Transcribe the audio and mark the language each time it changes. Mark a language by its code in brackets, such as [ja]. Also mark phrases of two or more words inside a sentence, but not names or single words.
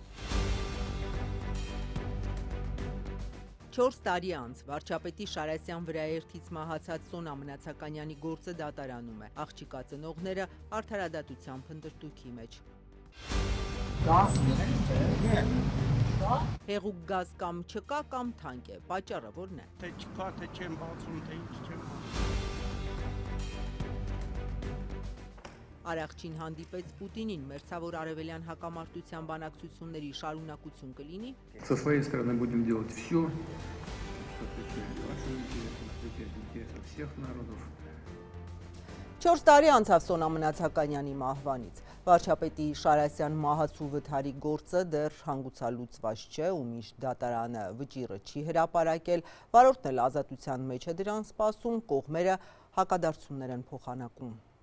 [hy] 4 տարի անց վարչապետի Շարասյան վրաերթից մահացած Սոնա Մնացականյանի գործը դատարանում է։ Աղջիկա ծնողները արդարադատության փնտրտուքի մեջ։ Հեղուկ գազ կամ չկա կամ թանկ է, պատճառը որն է։ Թե չկա, թե չեմ բացում, թե ինչ չեմ բացում։ Արաքչին հանդիպեց Պուտինին, մերձավոր արևելյան հակամարտության բանակցությունների շարունակություն կլինի։ [ru] Со своей стороны будем делать все, что отвечает вашим интересам, отвечает интересам всех народов. [hy] 4 տարի անցավ Սոնա Մնացականյանի մահվանից։ Վարչապետի Շարասյան մահացու վթարի գործը դեռ հանգուցալուծված չէ ու միշտ դատարանը վճիռը չի հրապարակել, վարորդն էլ ազատության մեջ է դրան սպասում, կողմերը հակադարձություններ են փոխանակում։